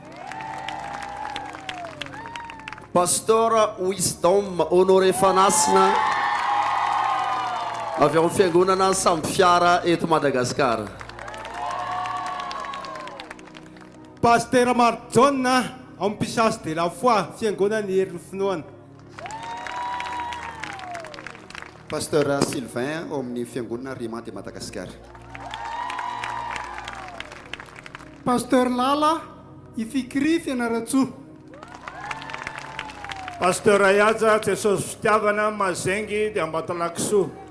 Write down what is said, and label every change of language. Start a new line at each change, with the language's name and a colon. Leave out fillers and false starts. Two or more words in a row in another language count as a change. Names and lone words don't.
Malagasy: Pasteur Wisdom Honoré Fanasina avy ao amin'ny fiangonana Samby Fiara eto Madagasikara. Pasteur Marjona amin'ny Pisasy de la Foi fiangonany Hery Finoana. Pasteur Sylvain ao amin'ny fiangonana Rima de Madagasikara. Pasteur Lala hvkl Fianarantsoa. Pasteur Ayaja Jesosy Fitiavana Mazengy de Ambatolakisoa.